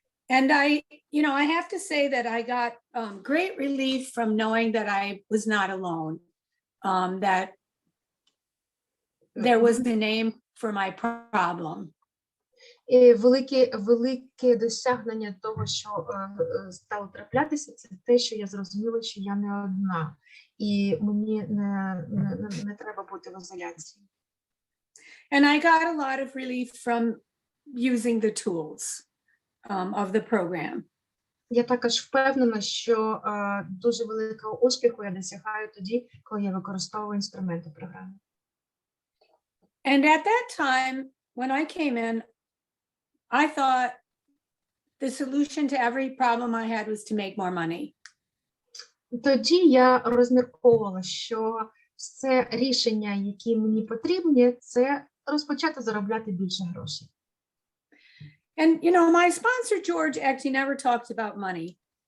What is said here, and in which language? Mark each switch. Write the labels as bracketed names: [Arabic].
[English] And I have to say that I got great relief from knowing that I was not alone, that there was a name for my problem. [Ukrainian] І велике досягнення того, що стало траплятися, це те, що я зрозуміла, що я не одна, і мені не треба бути в ізоляції. [English] And I got a lot of relief from using the tools of the program. [Ukrainian] Я також впевнена, що дуже великого успіху я досягаю тоді, коли я використовую інструменти програми. [English] And at that time, when I came in, I thought the solution to every problem I had was to make more money. [Ukrainian] Тоді я розмірковувала, що це рішення, які мені потрібні, це розпочати заробляти більше грошей. [English] And my sponsor George actually never talked about money.